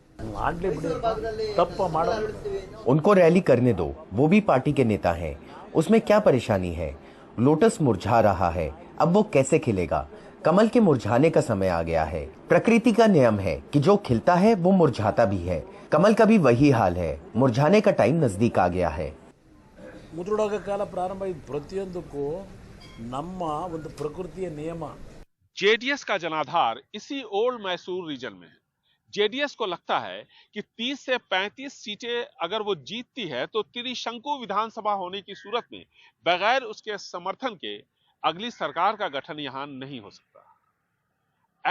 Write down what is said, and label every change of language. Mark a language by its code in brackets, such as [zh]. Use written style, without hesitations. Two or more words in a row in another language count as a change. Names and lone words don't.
[hi] उनको रैली करने दो, वो भी पार्टी के नेता हैं, उसमें क्या परेशानी है। लोटस मुरझा रहा है, अब वो कैसे खिलेगा। कमल के मुरझाने का समय आ गया है। प्रकृति का नियम है कि जो खिलता है वो मुरझाता भी है। कमल का भी वही हाल है, मुरझाने का टाइम नजदीक आ गया है। [kn] ಮುದುಡೋಗ ಕಾಲ ಪ್ರಾರಂಭ ಪ್ರತಿಯೊಂದಕ್ಕೂ ನಮ್ಮ ಒಂದು ಪ್ರಕೃತಿಯ ನಿಯಮ। [hi] जेडीएस का जनाधार इसी ओल्ड मैसूर रीजन में है। जेडीएस को लगता है कि 30 से 35 सीटें अगर वो जीतती है तो त्रिशंकु विधानसभा होने की सूरत में बगैर उसके समर्थन के अगली सरकार का गठन यहां नहीं हो सकता।